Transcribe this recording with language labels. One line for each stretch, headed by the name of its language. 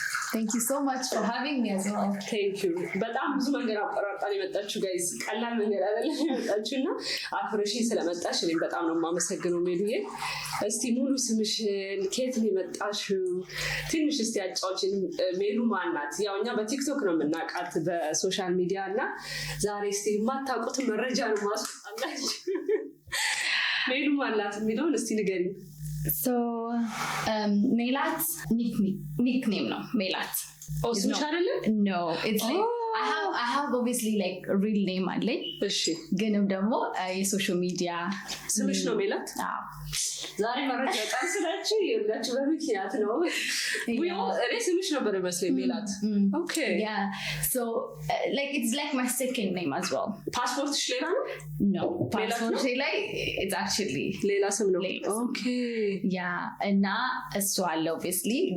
English: Thank you so much for having me as well. Thank you.
Amharic: በጣም ብዙ መንገድ አቆራርጣን የመጣችሁ ጋይስ፣ ቀላል መንገድ አይደለም የመጣችሁና አፍረሺ ስለመጣሽ እኔ በጣም ነው የማመሰግነው ሜሉዬ። እስቲ ሙሉ ስምሽን፣ ከየት ነው የመጣሽው? ትንሽ እስቲ አጫውችን። ሜሉ ማን ናት? ያው እኛ በቲክቶክ ነው የምናውቃት በሶሻል ሚዲያ እና ዛሬ እስቲ የማታውቁት መረጃ ነው ማስወጣላችሁ። ሜሉ ማን ናት የሚለውን እስቲ ንገሪኝ።
English: So Melat nickname no Melat. Oh, no, it's like I have obviously like a real name
Amharic: አለኝ እሺ ግን ደግሞ የሶሻል ሚዲያ ስምሽ ነው ሜላት? አዎ ዛሬ መረጃ ጣንስላችሁ የሁላችሁ በምክንያት ነው። እኔ ስምሽ ነበር መስለኝ ሜላት።
English: Okay. Yeah. So like it's like my second name as well.
Amharic: ፓስፖርትሽ ሌላ ነው?
English: No.
Amharic: ፓስፖርት ላይ
English: it's actually
Amharic: ሌላ ስም ነው።
English: Okay. Yeah.
Amharic: እና እሱ አለ obviously.